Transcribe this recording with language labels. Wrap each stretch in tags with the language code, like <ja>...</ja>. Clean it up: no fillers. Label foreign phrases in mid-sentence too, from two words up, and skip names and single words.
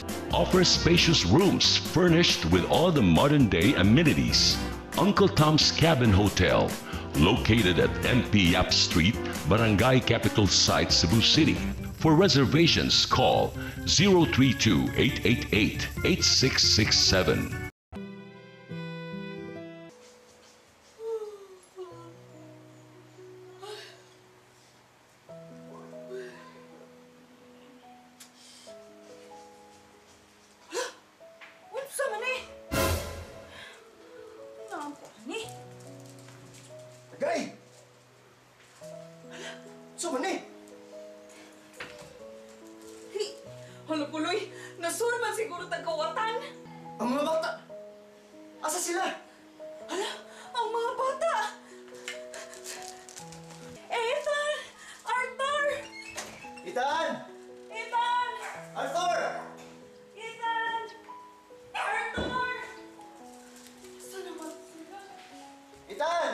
<en>Offers spacious rooms furnished with all the modern-day amenities. Uncle Tom's Cabin Hotel, located at MP Yap Street, Barangay Capital Site, Cebu City. For reservations, call 032-888-8667.</en> <ceb>Unsa man eh? Nampo ni. Tagay! So man eh? Hala, Puloy. Nasurman siguro tagkawatan. Ang mga bata! Asa sila? Hala, ang mga bata. Ethan! Arthur! Ethan! Ethan! Arthur! Ethan! Arthur!</ceb> <tl>Saan naman sila? Ethan!</tl>